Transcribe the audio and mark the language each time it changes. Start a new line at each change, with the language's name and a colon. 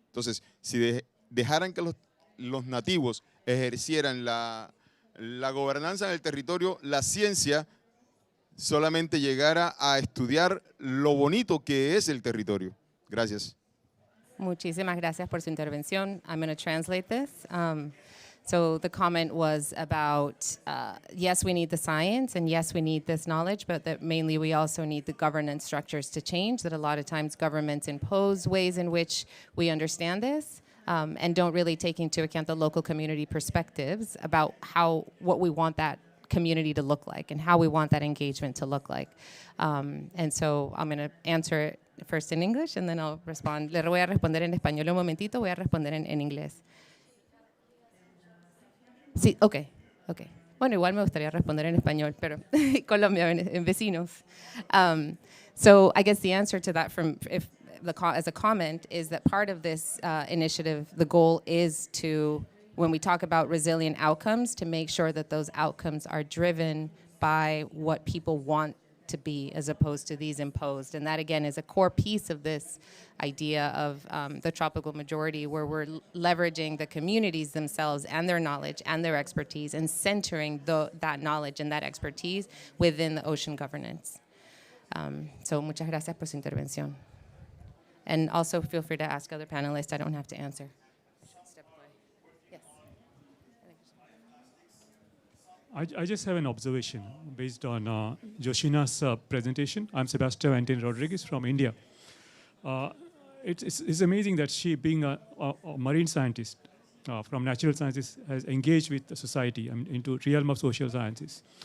Spanish: Entonces, si dejaran que los nativos ejercieran la gobernanza en el territorio, la ciencia solamente llegara a estudiar lo bonito que es el territorio. Gracias. Muchísimas gracias por su intervención.
English: I'm going to translate this. So the comment was about, yes, we need the science, and yes, we need this knowledge, but that mainly we also need the governance structures to change, that a lot of times governments impose ways in which we understand this, and don't really take into account the local community perspectives about what we want that community to look like and how we want that engagement to look like. And so I'm going to answer it first in English, and then I'll respond.
Spanish: Le voy a responder en español un momentito, voy a responder en inglés. Sí, ok. Bueno, igual me gustaría responder en español, pero Colombia, en vecinos.
English: So I guess the answer to that as a comment is that part of this initiative, the goal is to, when we talk about resilient outcomes, to make sure that those outcomes are driven by what people want to be as opposed to these imposed. And that, again, is a core piece of this idea of the tropical majority, where we're leveraging the communities themselves and their knowledge and their expertise and centering that knowledge and that expertise within the ocean governance.
Spanish: So muchas gracias por su intervención.
English: And also feel free to ask other panelists. I don't have to answer. Yes. I just have an observation based on Joshina's presentation. I'm Sebastian Anton Rodriguez from India. It's amazing that she, being a marine scientist from natural sciences, has engaged with the society into realm of social sciences.